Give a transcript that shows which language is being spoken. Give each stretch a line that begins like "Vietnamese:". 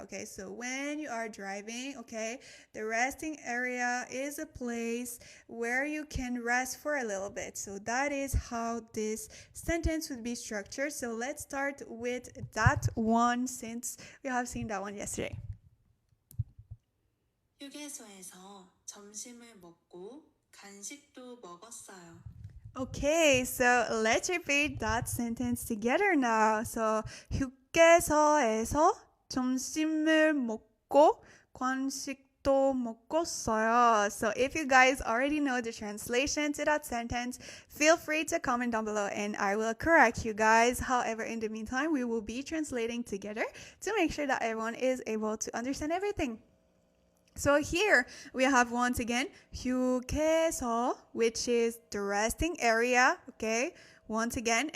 English: Okay, so when you are driving, okay, the resting area is a place where you can rest for a little bit. So that is how this sentence would be structured. So let's start with that one since we have seen that one yesterday.
Korean: 휴게소에서 점심을 먹고 간식도 먹었어요.
English: Okay, so let's repeat that sentence together now.
Korean: So 휴게소에서 점심을 먹고 간식도 먹었어요.
English: So if you guys already know the translation to that sentence, feel free to comment down below and I will correct you guys. However, in the meantime, we will be translating together to make sure that everyone is able to understand everything. So here we have once again 휴게소, which is the resting area, okay, once again.